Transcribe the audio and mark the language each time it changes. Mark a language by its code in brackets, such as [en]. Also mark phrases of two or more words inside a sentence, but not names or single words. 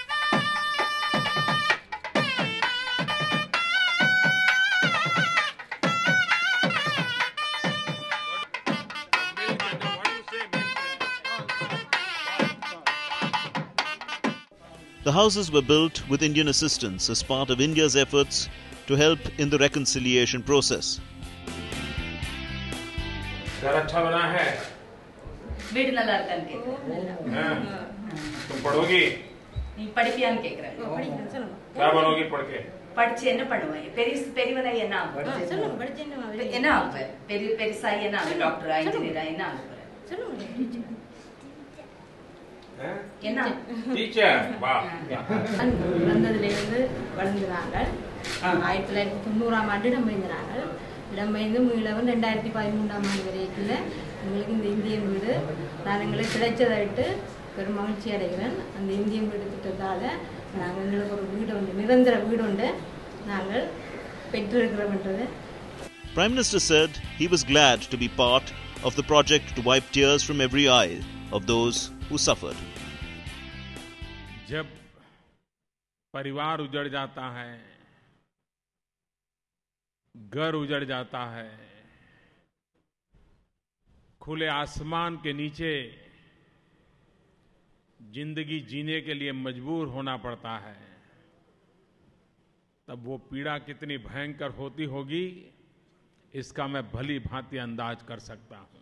[en] The houses were built with Indian assistance as part of India's efforts to help in the reconciliation process. [hi] घर अच्छा बना है। तुम पढ़ोगी? [ta] படிப்பியான்னு கேக்குறேன். [hi] क्या बनोगी पढ़ के? [ta] படிச்சு என்ன பண்ணுவேன்? பெரியவனா என்ன ஆகுவேன்? சொல்லுங்க படிச்சு என்ன ஆகுவேன்? பெருசாயி என்ன ஆகுவேன்? டாக்டரா, இன்ஜினியரா என்ன ஆகுவேன்? சொல்லுங்க. என்ன? டீச்சர். வா. வந்ததிலிருந்து வளர்ந்தாங்க. 1990ஆம் ஆண்டு இடம்பெயர்ந்தாங்க. இடம்பெயர்ந்து மீளவன் 2013ஆம் ஆண்டு வரைக்கும் எங்களுக்கு இந்த இந்திய வீடு நான் எங்களுக்கு கிடைச்சதாயிட்டு பெரும் மகிழ்ச்சி அடைகிறேன். அந்த இந்திய வீடு திட்டத்தால் நாங்கள் எங்களுக்கு ஒரு வீடு உண்டு, நிரந்தர வீடு உண்டு நாங்கள் பெற்றிருக்கிறோம்ன்றது. [en] Prime Minister said he was glad to be part of the project to wipe tears from every eye of those who suffered. [hi] जब परिवार उजड़ जाता है, घर उजड़ जाता है, खुले आसमान के नीचे जिंदगी जीने के लिए मजबूर होना पड़ता है, तब वो पीड़ा कितनी भयंकर होती होगी इसका मैं भली भांति अंदाज कर सकता हूं।